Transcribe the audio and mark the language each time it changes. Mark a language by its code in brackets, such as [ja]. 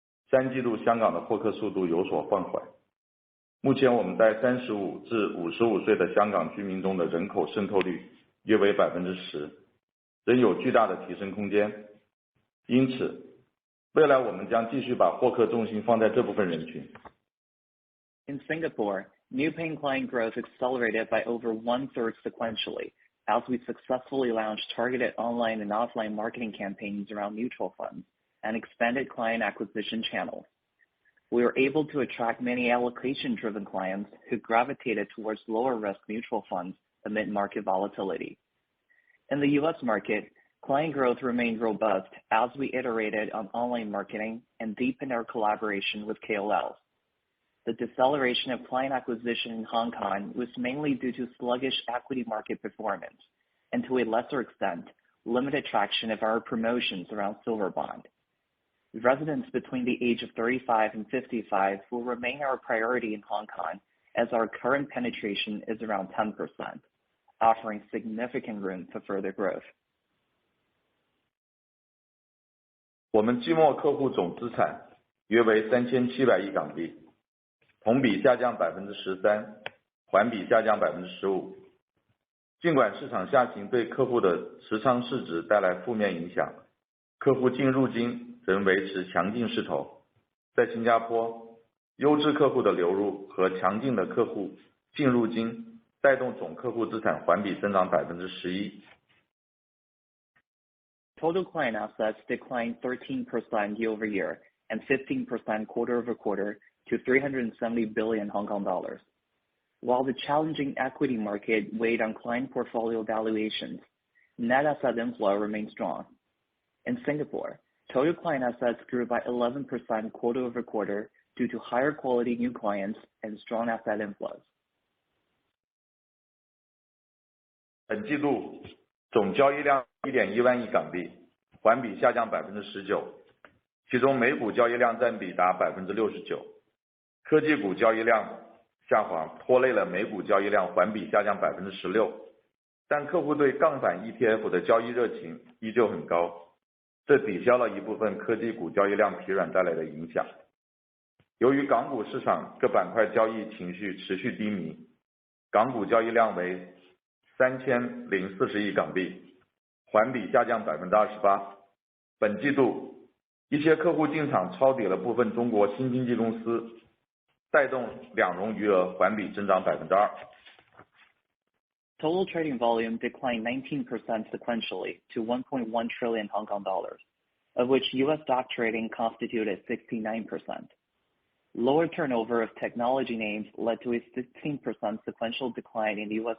[zh] 三季度香港的获客速度有所放缓。目前我们在35至55岁的香港居民中的人口渗透率约为 10%， 仍有巨大的提升空间。因此，未来我们将继续把获客重心放在这部分人群。 [en] In Singapore, new paying client growth accelerated by over 1/3 sequentially as we successfully launched targeted online and offline marketing campaigns around mutual funds and expanded client acquisition channels. We were able to attract many allocation-driven clients who gravitated towards lower-risk mutual funds amid market volatility. In the U.S. market, client growth remained robust as we iterated on online marketing and deepened our collaboration with KOLs. The deceleration of client acquisition in Hong Kong was mainly due to sluggish equity market performance, and to a lesser extent, limited traction of our promotions around Silver Bond. Residents between the age of 35 and 55 will remain our priority in Hong Kong, as our current penetration is around 10%, offering significant room for further growth. [zh] 我们季末客户总资产约为3700亿港币，同比下降 13%， 环比下降 15%。尽管市场下行对客户的持仓市值带来负面影响，客户净入金仍维持强劲势头。在新加坡，优质客户的流入和强劲的客户净入金带动总客户资产环比增长 11%。 [en] Total client assets declined 13% year-over-year and 15% quarter-over-quarter to 370 billion Hong Kong dollars. While the challenging equity market weighed on client portfolio valuations, net asset inflow remained strong. In Singapore, total client assets grew by 11% quarter-over-quarter due to higher quality new clients and strong asset inflows. [zh] 本季度总交易量 1.1 万亿港币，环比下降 19%， 其中美股交易量占比达 69%， 科技股交易量下滑拖累了美股交易量环比下降 16%， 但客户对杠杆 ETF 的交易热情依旧很高，这抵消了一部分科技股交易量疲软带来的影响。由于港股市场各板块交易情绪持续低迷，港股交易量为 3040亿港币，环比下降 28%。本季度一些客户进场抄底了部分中国新经济公司，带动两融余额环比增长 2%。 [en] Total trading volume declined 19% sequentially to 1.1 trillion Hong Kong dollars, of which U.S. stock trading constituted 69%. Lower turnover of technology names led to a 16% sequential decline in U.S.